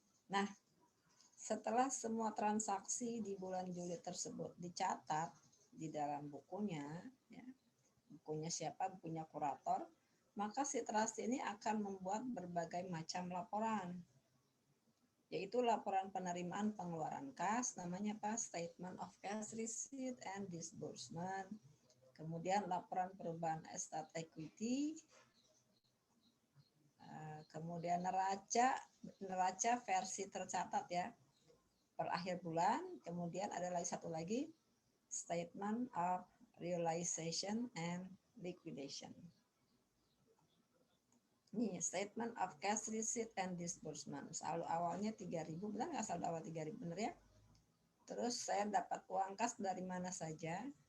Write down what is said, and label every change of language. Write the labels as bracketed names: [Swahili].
[Indonesian] Nah, setelah semua transaksi di bulan Juli tersebut dicatat di dalam bukunya ya, bukunya siapa? Bukunya kurator, maka si trustee ini akan membuat berbagai macam laporan, yaitu laporan penerimaan pengeluaran kas, namanya apa? [English] Statement of cash receipt and disbursement. [Indonesian] Kemudian laporan perubahan estate equity, kemudian neraca versi tercatat ya per akhir bulan. [English] Kemudian ada lagi satu lagi, statement of realization and liquidation. Nih, statement of cash receipt and disbursement. [Indonesian] Saldo awalnya 3.000, benar nggak saldo awal 3.000, benar ya? Terus saya dapat uang kas dari mana saja?